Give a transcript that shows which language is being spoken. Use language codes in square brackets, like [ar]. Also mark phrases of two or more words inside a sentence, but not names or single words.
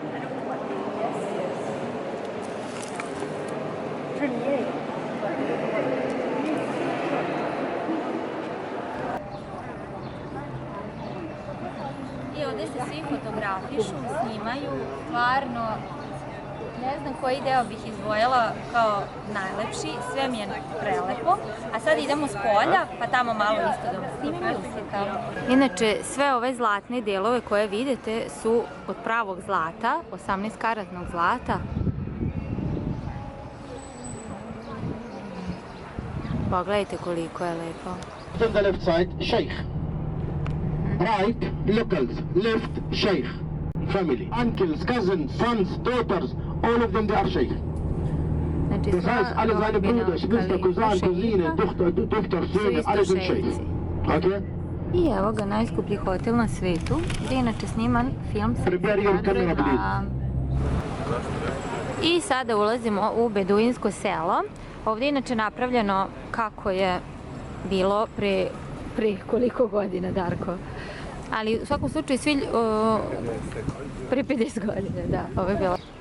[sr] I ovdje se svi fotografišu, snimaju, stvarno ne znam koji deo bih izdvojila kao najlepši, sve mi je prelepo, a sad idemo s polja, pa tamo malo isto da snimimo i uslikamo. Inače, sve ove zlatne delove koje vidite su od pravog zlata, 18-karatnog zlata. Pogledajte koliko je lepo. [en] On the left side, Sheikh. Right, locals. Left, Sheikh. Family. Uncles, cousins, sons, daughters, all of them they are Sheikh. [sr] Znači, [de] Das heißt, alle seine Brüder, Schwester, Cousin, Cousine, Tochter, Söhne, alle sind Sheikh. Okay? [sr] I evo ga, najskuplji hotel na svetu, gdje je inače sniman film sa [en] Prepare your camera, please. [sr] I sada ulazimo u beduinsko selo. Ovdje je inače napravljeno kako je bilo pre koliko godina, Darko? Ali u svakom slučaju svi pre 50 godina, da, ovo je bilo.